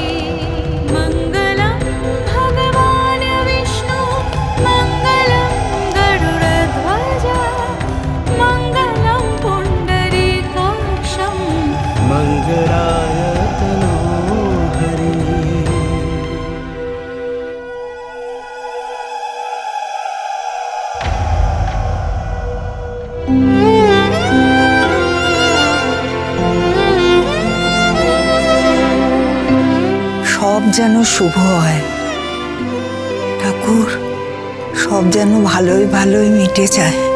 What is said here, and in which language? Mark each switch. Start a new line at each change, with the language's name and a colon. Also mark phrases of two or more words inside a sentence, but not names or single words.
Sanskrit: मंगलम भगवान विष्णु मंगलम गरुड़ध्वज मंगलम पुंडरीकाक्षं मंगलाय तनो हरि।
Bangla: সব যেন শুভ হয় ঠাকুর, সব যেন ভালোই ভালোই মিটে যায়।